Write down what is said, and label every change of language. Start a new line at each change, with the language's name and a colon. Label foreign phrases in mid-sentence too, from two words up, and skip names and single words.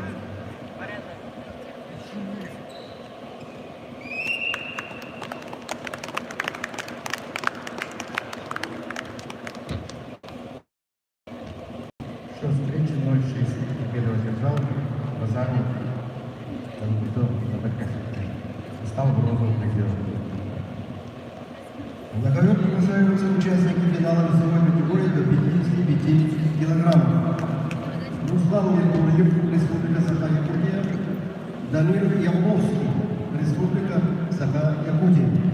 Russian: Счет встречи 0-6. Победу одержал Базаров Тангутов стал бронзовым призером. На ковер приглашаются участники финала весовой категории до 55 килограммов. Руслан Егорьев, Республика Саха-Якутия. Дамир Явловский, Республика Саха-Якутия.